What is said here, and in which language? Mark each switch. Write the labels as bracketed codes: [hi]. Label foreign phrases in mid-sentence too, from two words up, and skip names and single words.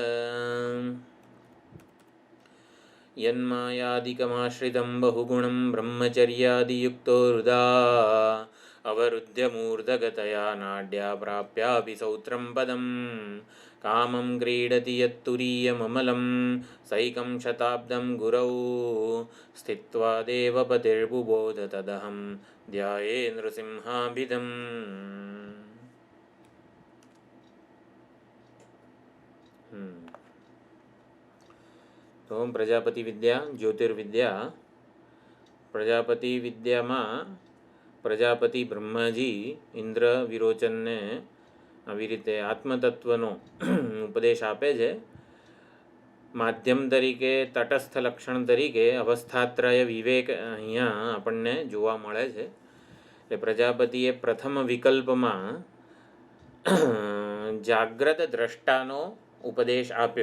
[sa] यन्मायादिकमाश्रितं बहुगुणं ब्रह्मचर्यादियुक्तो हृदा अवरुद्ध्य मूर्धगतया नाड्या प्राप्यापि सौत्रं पदं कामं क्रीडति यत्तुरीयममलं सैकं शताब्दं गुरौ स्थित्वा देवपतिर्बुबोध तदहं ध्याये नृसिंहाभिधम्। [hi] तो प्रजापति विद्या ज्योतिर्विद्या। प्रजापति विद्या में प्रजापति ब्रह्माजी इंद्र विरोचन ने [gu] આવી રીતે આત્મતત્વનો ઉપદેશ આપે છે। માધ્યમ તરીકે તટસ્થ લક્ષણ તરીકે અવસ્થાત્રય વિવેક અહીંયા આપણને જોવા મળે છે। એટલે પ્રજાપતિએ પ્રથમ વિકલ્પમાં જાગ્રત દ્રષ્ટાનો ઉપદેશ આપ્યો।